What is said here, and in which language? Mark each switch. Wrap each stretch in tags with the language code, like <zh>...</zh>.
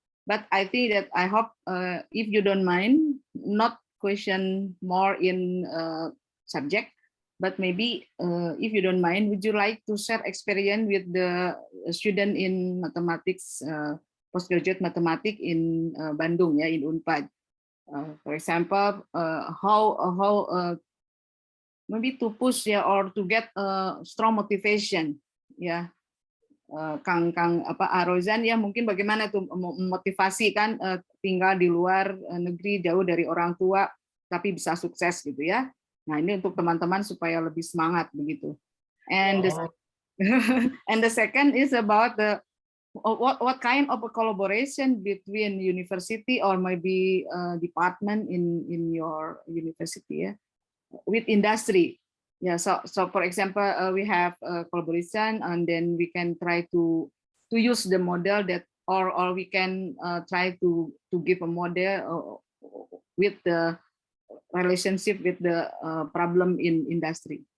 <en>But I think that I hope if you don't mind, not question more in subject, but maybe if you don't mind, would you like to share experience with the student in mathematics, postgraduate mathematics in Bandung, ya, in Unpad? For example, how maybe to push ya, or to get strong motivation, ya.</en> <id>Kang Rozan ya, mungkin bagaimana tuh memotivasi kan tinggal di luar negeri jauh dari orang tua tapi bisa sukses gitu ya. Nah, ini untuk teman-teman supaya lebih semangat begitu.</id> <en>And the second is about the what kind of a collaboration between university or maybe department in your university ya, with industry. Yeah, so for example, we have a collaboration, and then we can try to use the model that, or we can try to give a model with the relationship with the problem in industry.</en>